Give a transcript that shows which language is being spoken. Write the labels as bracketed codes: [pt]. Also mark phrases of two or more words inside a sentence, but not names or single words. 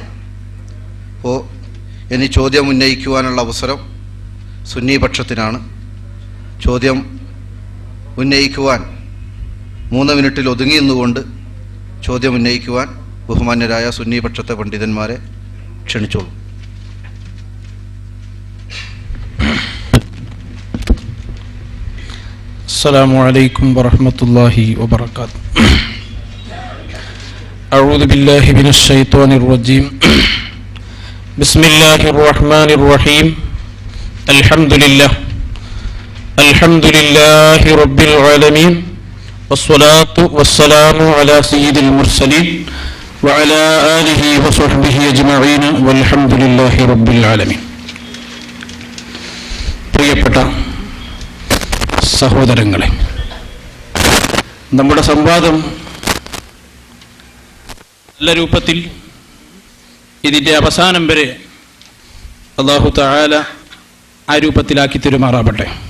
[ml] അപ്പോൾ ഇനി ചോദ്യം ഉന്നയിക്കുവാനുള്ള അവസരം സുന്നി പക്ഷത്തിനാണ്. ചോദ്യം ഉന്നയിക്കുവാൻ 3 മിനിറ്റിൽ ഒതുങ്ങി നിന്നുകൊണ്ട് ചോദ്യം ഉന്നയിക്കുവാൻ ബഹുമാന്യരായ സുന്നി പക്ഷത്തെ പണ്ഡിതന്മാരെ ക്ഷണിച്ചോളൂ. [ar] السلام عليكم ورحمة الله وبركاته. أعوذ بالله من الشيطان الرجيم. بسم الله الرحمن الرحيم. الحمد لله رب العالمين والصلاة والسلام على سيد المرسلين وعلى آله وصحبه أجمعين والحمد لله رب العالمين. [ml] പ്രിയപ്പെട്ട സഹോദരങ്ങളെ, നമ്മുടെ സംവാദം നല്ല രൂപത്തിൽ ഇതിൻ്റെ അവസാനം വരെ [ar] الله تعالى [ml] ആ രൂപത്തിലാക്കി തരുമാറാവട്ടെ.